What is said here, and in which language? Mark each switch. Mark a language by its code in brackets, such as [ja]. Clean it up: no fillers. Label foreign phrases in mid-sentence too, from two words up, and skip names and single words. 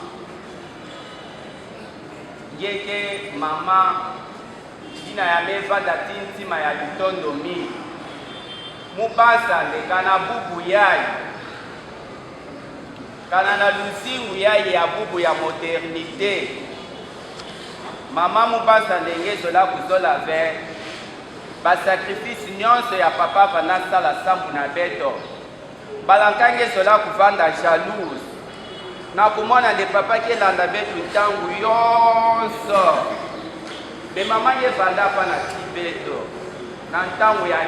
[ktu] yeke mama ina yabe vanda ti ntima ya lutondo mingi mubasa ndeka na bubu yayi kana na luzingu yaye ya bubu ya modernité mama mubasa ndenge ezola kuzola ve basakrifisi nyonso ya papa vanasala sambu na beto balankangi ezola kuvanda jalouse na kumona nde papa kelanda betu ntangu yonso be mama yevanda pa na ti beto na ntangu ya